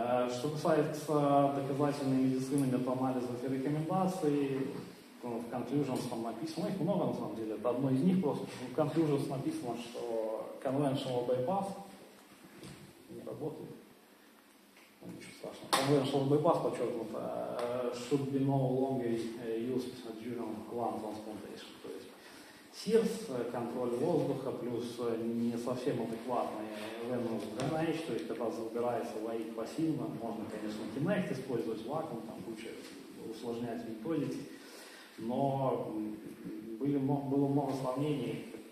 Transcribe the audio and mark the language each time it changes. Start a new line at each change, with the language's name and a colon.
Russian: Что касается доказательной медицины, метаанализов и рекомендаций, в Conclusions там написано, их много на самом деле, это одно из них просто. В Conclusions написано, что conventional bypass не работает. Ничего страшного.
English: Conventional bypass
Russian: подчеркнуто
English: should be no longer used during lung transplantation.
Russian: То есть СИРС, контроль воздуха, плюс не совсем адекватный venous drainage, то есть когда забирается воик пассивно, можно, конечно, кинект использовать, вакуум, там куча усложнять методики. Но было много сравнений